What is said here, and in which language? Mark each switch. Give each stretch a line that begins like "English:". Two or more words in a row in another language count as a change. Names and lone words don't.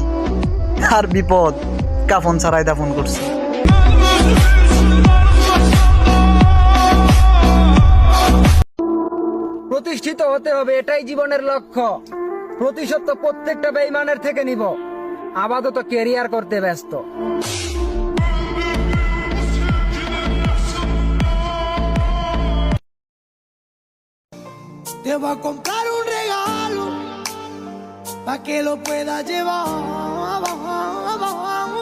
Bangla: আর বিপদ কাফন ছাড়াই দাফন করছি। প্রতিষ্ঠিত হতে হবে, এটাই জীবনের লক্ষ্য। প্রতিশোধ তো প্রত্যেকটা বেঈমানের থেকে নিব, আপাতত ক্যারিয়ার করতে ব্যস্ত।
Spanish: Te voy a comprar un regalo pa' que lo puedas llevar.